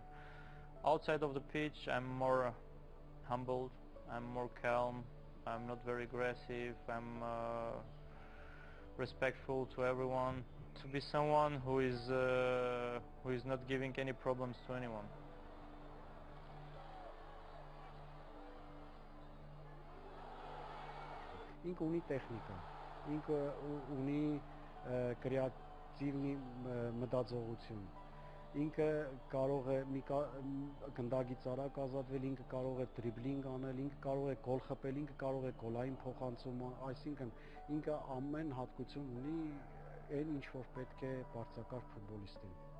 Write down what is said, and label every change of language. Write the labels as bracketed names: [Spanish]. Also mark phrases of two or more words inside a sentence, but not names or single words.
[English] Outside of the pitch, I'm more humbled, I'm more calm, I'm not very aggressive, I'm respectful to everyone, to be someone who is not giving any problems to anyone. [Armenian] Ինքը ունի տեխնիկա, ինքը ունի կրեատիվ մտածողություն, ինքը կարող է մի գնդագից արագ ազատվել, ինքը կարող է դրիբլինգ անել, ինքը կարող է գոլ խփել, ինքը կարող է գոլային փոխանցում, այսինքն ինքը ամեն հատկություն ունի այն ինչ որ պետք է բարձրակարգ ֆուտբոլիստին։